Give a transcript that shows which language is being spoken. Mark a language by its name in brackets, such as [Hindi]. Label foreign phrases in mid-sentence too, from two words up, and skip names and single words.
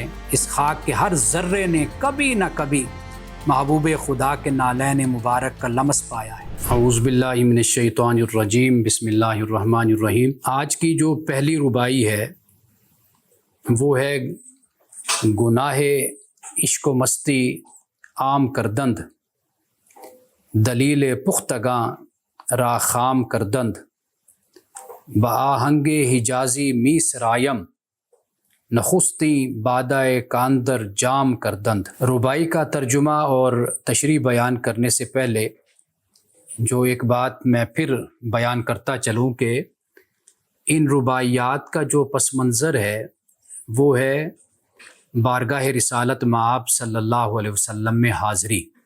[Urdu] اس خاک کے ہر ذرے نے کبھی نہ کبھی محبوب خدا کے نالین مبارک کا لمس پایا ہے۔ [Arabic] اعوذ باللہ من الشیطان الرجیم، بسم اللہ الرحمن الرحیم۔ [Urdu] آج کی جو پہلی ربائی ہے وہ ہے [Persian] گناہ عشق و مستی عام کردند، دلیل پختگاں را خام کردند، بآہنگ حجازی می سرایم، نخستی بادائے کاندر جام کردند۔ [Urdu] ربائی کا ترجمہ اور تشریح بیان کرنے سے پہلے جو ایک بات میں پھر بیان کرتا چلوں کہ ان رباعیات کا جو پس منظر ہے وہ ہے بارگاہ رسالت مآب [Arabic] صلی اللہ علیہ وسلم [Urdu] میں حاضری۔